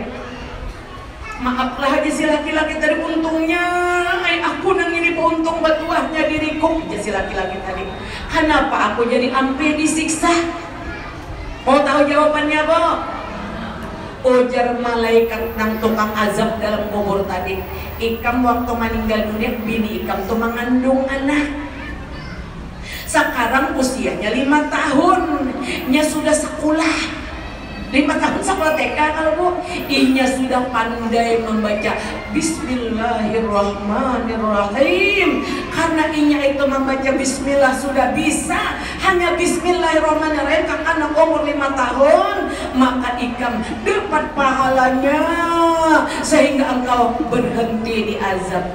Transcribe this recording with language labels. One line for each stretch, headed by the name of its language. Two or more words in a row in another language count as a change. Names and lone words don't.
Banjar: Maaflah aja si laki-laki tadi untungnya, aku nang ini untung batuahnya diriku. Aja si laki-laki tadi. Kenapa aku jadi ampe disiksa? Mau tahu jawabannya, Bo? Ujar malaikat nang tukang azab dalam kubur tadi. Ikam waktu meninggal dunia, bini ikam tuh mengandung anak. Sekarang usianya 5 tahun, nya sudah sekolah. 5 tahun sekolah sekolah TK kalau Bu, inya sudah pandai membaca Bismillahirrahmanirrahim. Karena inya itu membaca Bismillah sudah bisa, hanya Bismillahirrahmanirrahim kan anak umur 5 tahun, maka ikam dapat pahalanya sehingga engkau berhenti di azab.